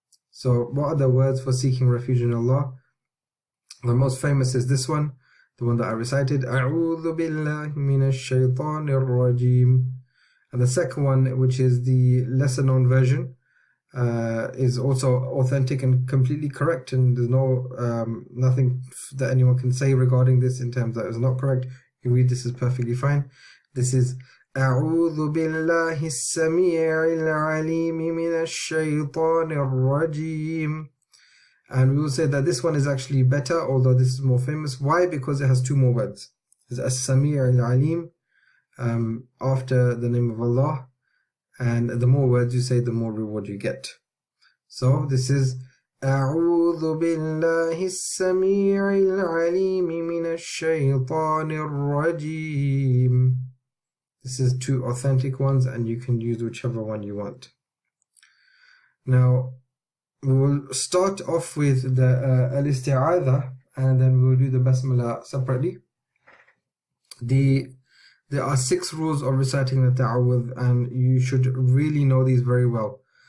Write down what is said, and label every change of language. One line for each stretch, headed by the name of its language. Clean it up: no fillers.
English: So what are the words for seeking refuge in Allah? The most famous is this one, the one that I recited,
Arabic: A'udhu billahi minash shaitanir rajim.
English: And the second one, which is the lesser known version, is also authentic and completely correct, and there's nothing that anyone can say regarding this in terms that is not correct. You read this is perfectly fine. This is
Arabic: أعوذ بالله السميع العليم من الشيطان الرجيم.
English: And we will say that this one is actually better, although this is more famous. Why? Because it has two more words. It's As-Sami' al-Alim after the name of Allah. And the more words you say, the more reward you get. So this is
Arabic: أعوذ بالله السميع العليم من الشيطان الرجيم.
English: This is two authentic ones, and you can use whichever one you want. Now, we will start off with the Al-Isti'aadhah, and then we will do the Basmalah separately. There are 6 rules of reciting the Ta'awudh, and you should really know these very well.